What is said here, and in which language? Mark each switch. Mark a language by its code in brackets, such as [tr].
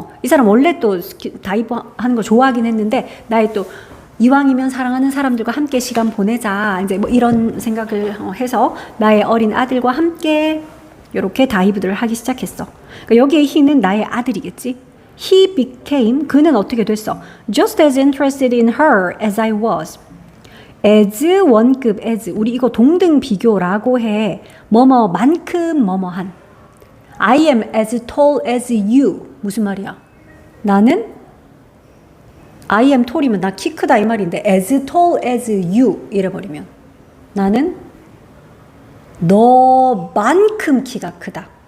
[ko] 이 사람 원래 또 다이브 하는 거 좋아하긴 했는데 나의 또 이왕이면 사랑하는 사람들과 함께 시간 보내자. 이제 뭐 이런 생각을 해서 나의 어린 아들과 함께 이렇게 다이브를 하기 시작했어. 그러니까 여기에 he는 나의 아들이겠지. He became 그는 어떻게 됐어? [en] Just as interested in her as I was. [ko] as 원급 as 우리 이거 동등 비교라고 해. 뭐뭐만큼 뭐뭐한. I am as tall as you. 무슨 말이야? 나는 I am tall 이면 나 키 크다 이 말인데 as tall as you 이래버리면 나는 너만큼 키가 크다.